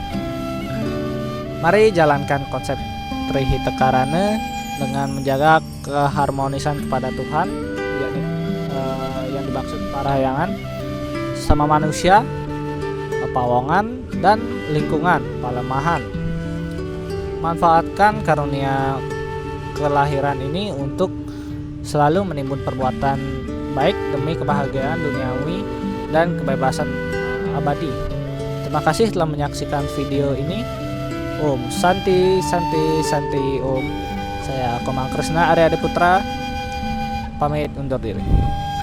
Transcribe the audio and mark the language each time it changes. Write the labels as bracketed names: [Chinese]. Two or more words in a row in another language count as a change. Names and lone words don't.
[Indonesian] Mari jalankan konsep Trihitakarana dengan menjaga keharmonisan kepada Tuhan, yakni yang dimaksud parahyangan, sama manusia, pawongan, dan lingkungan, palemahan. Manfaatkan karunia kelahiran ini untuk selalu menimbun perbuatan baik demi kebahagiaan duniawi dan kebebasan abadi. Terima kasih telah menyaksikan video ini. [Sanskrit] Om Santi Santi Santi Om. [Indonesian] Saya Komang Krisna Arya Putra pamit undur diri.